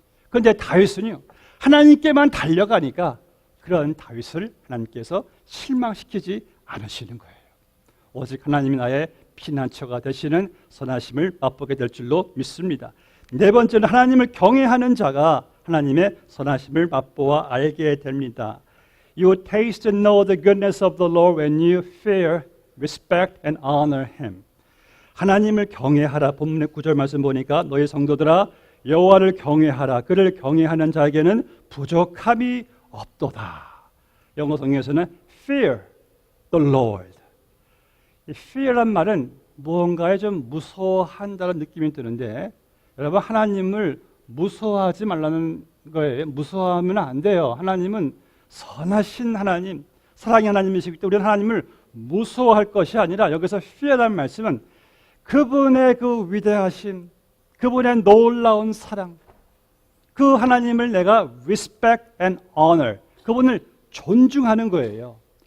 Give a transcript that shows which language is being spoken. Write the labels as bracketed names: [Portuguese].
[Korean] 그런데 다윗은요, 하나님께만 달려가니까 그런 다윗을 하나님께서 실망시키지 않으시는 거예요. 오직 하나님이 나의 피난처가 되시는 선하심을 맛보게 될 줄로 믿습니다. 네 번째는 하나님을 경외하는 자가 하나님의 선하심을 맛보아 알게 됩니다. [English] You taste and know the goodness of the Lord when you fear, respect and honor Him. [Korean] 하나님을 경외하라. 본문의 9절 말씀 보니까 너희 성도들아 여호와를 경외하라. 그를 경외하는 자에게는 부족함이 없도다. 영어 성경에서는 [English] fear the Lord. [Korean] 이 fear란 말은 무언가에 좀 무서워한다는 느낌이 드는데, 여러분, 하나님을 무서워하지 말라는 거예요. 무서워하면 안 돼요. 하나님은 선하신 하나님, 사랑의 하나님이시기 때문에 우리는 하나님을 무서워할 것이 아니라, 여기서 fear란 말씀은 그분의 그 위대하심, 그분의 놀라운 사랑, 그 하나님을 내가 [English] respect and honor, [Korean] 그분을 존중하는 거예요.